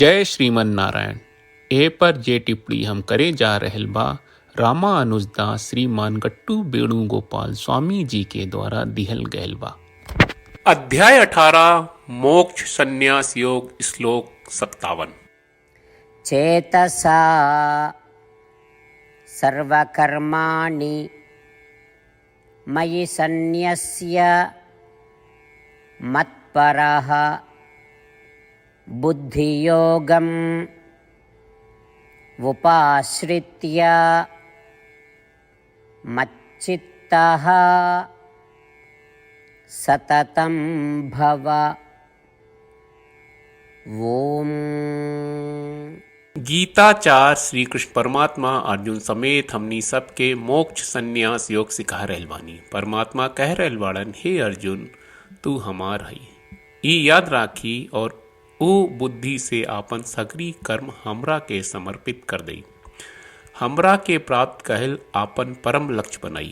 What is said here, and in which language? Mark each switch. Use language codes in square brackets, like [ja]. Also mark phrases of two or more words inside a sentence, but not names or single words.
[bho] जय श्रीमन नारायण। ए पर जे टिप्पणी हम करे जा रहल बा रामानुजदास श्रीमान गट्टू वेणुगोपाल स्वामी जी के द्वारा दिहल गयल बा। अध्याय 18 मोक्ष संन्यास योग श्लोक 57। [sa] चेतसा सर्वकर्माणि मयि सन्न्यस्य मत्परः बुद्धियोगम् उपाश्रित्य मच्चित्तः सततं भव। ओम। [bho] गीताचार्य श्री कृष्ण परमात्मा अर्जुन समेत हमनी सबके मोक्ष संन्यास योग सिखा रहल बानी। परमात्मा कह रहल बाड़न, हे अर्जुन तू हमार हई, ई याद राखी और ओ बुद्धि से आपन सगरी कर्म हमरा के समर्पित कर दई। हमरा के प्राप्त कहल आपन परम लक्ष्य बनाई।